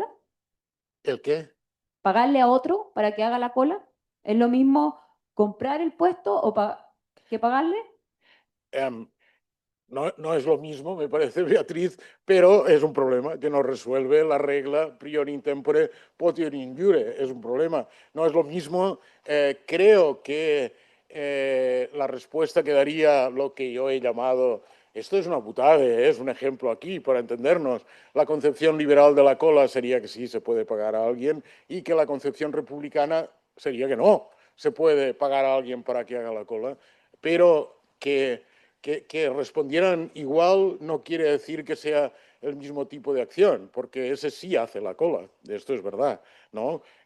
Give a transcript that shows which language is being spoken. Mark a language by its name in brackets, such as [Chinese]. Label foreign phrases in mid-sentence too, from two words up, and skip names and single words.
[Spanish] ¿El qué? ¿Pagarle a otro para que haga la cola? ¿Es lo mismo comprar el puesto que pagarle? Em, no es lo mismo, me parece, Beatriz, pero es un problema que no resuelve la regla [Latin] prior in tempore potior in iure. [Spanish] Es un problema. No es lo mismo. Creo que la respuesta que daría lo que yo he llamado, esto es una putada, es un ejemplo aquí para entendernos. La concepción liberal de la cola sería que sí se puede pagar a alguien y que la concepción republicana sería que no se puede pagar a alguien para que haga la cola, pero que respondieran igual no quiere decir que sea el mismo tipo de acción, porque ese sí hace la cola, esto es verdad, ¿no?